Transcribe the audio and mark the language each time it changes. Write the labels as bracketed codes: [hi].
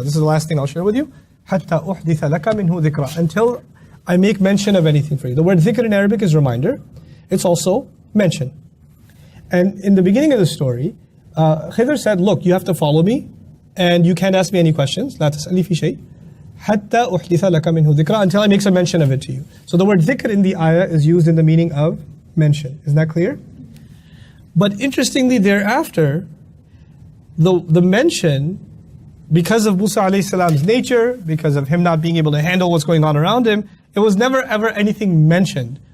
[en] This is the last thing I'll share with you. [ar] حَتَّى أُحْدِثَ لَكَ مِنْهُ ذِكْرًا. [en] Until I make mention of anything for you. The word dhikr in Arabic is reminder. It's also mention. And in the beginning of the story, Khidr said, look, you have to follow me, and you can't ask me any questions. [ar] لا تسألني في شيء حتى أحدث لك منه ذكرًا. [en] Until I make some mention of it to you. So the word dhikr in the ayah is used in the meaning of mention. Is that clear? But interestingly, thereafter, the mention, because of Musa alayhi salam's nature, because of him not being able to handle what's going on around him, it was never ever anything mentioned.